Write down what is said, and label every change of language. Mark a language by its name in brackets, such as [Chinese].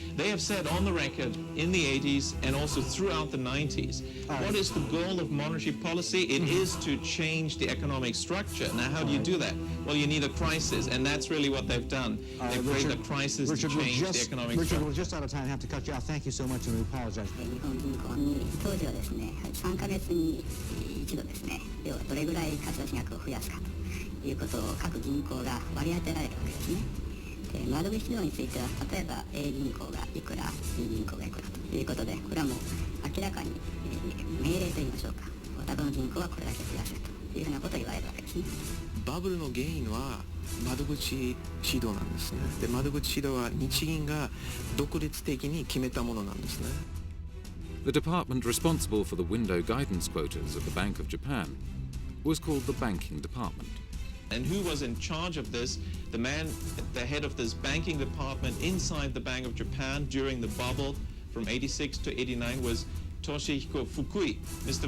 [English] They have said on the record in the 80s and also throughout the 90s, what is the goal of monetary policy? It is to change the economic structure. Now, how do you do that? Well, you need a crisis, and that's really what they've done. They've created a crisis to change the economic structure. Richard, we're just out of time. I have to cut you off. Thank you so much, and we apologize. [Japanese] 当時はですね、3ヶ月に一度ですね、要はどれぐらい貸出額を増やすかということを各銀行が割り当てられるわけですね。で、窓口量については、例えば A 銀行がいくら、B 銀行がいくらということで、これはもう明らかに命令といいましょうか、お宅の銀行はこれだけ増やせというふうなことを言われるわけですね。バブルの原因は窓口指導なんですね。で、窓口指導は日銀が独立的に決めたものなんですね。 [English] The department responsible for the window guidance quotas of the Bank of Japan was called the Banking Department. And who was in charge of this? The man at the head of this banking department inside the Bank of Japan during the bubble from 86 to 89 was Toshihiko Fukui. Mr.